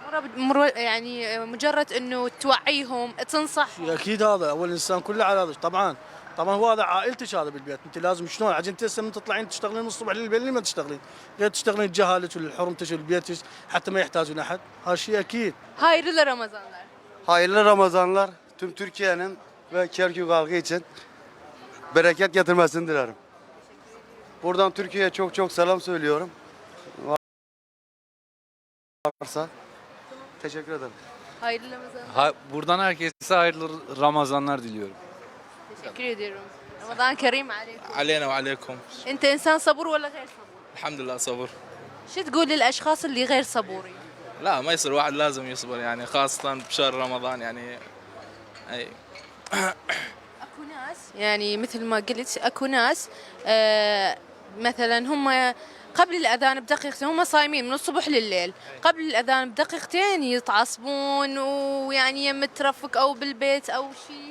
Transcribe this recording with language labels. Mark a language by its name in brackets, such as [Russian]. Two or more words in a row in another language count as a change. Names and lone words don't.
[Arabic] يعني مجرد انه توعيهم تنصح. اكيد هذا اول انسان كله على هذا. طبعا هو هذا عائلتك هذا بالبيت، انت لازم شلون عشان انت من تطلعين تشتغلين من الصبح للبيت لما تشتغلين، غير تشتغلين جهالك والحرمتك بالبيت حتى ما يحتاجون احد، هذا شيء اكيد. [Turkish] Hayırlı Ramazanlar. Hayırlı Ramazanlar tüm Türkiye'nin ve Kerkük halkı için bereket getirmesini dilerim. Buradan Türkiye'ye çok çok selam söylüyorum. Varsa. Teşekkür ederim. Hayırlı Ramazan. Buradan herkese hayırlı Ramazanlar diliyorum. Teşekkür ediyorum. [Arabic] رمضان كريم عليكم. علينا وعليكم. انت انسان صبور ولا غير صبور؟ الحمد لله صبر. شو تقول للاشخاص اللي غير صبورين؟ لا ما يصير واحد لازم يصبر يعني خاصة بشهر رمضان يعني أي. اكو ناس يعني مثل ما قلت اكو ناس مثلا هم قبل الاذان بدقيقتين هم صايمين من الصبح لليل، قبل الاذان بدقيقتين يتعصبون ويعني يم ترفق او بالبيت او شيء.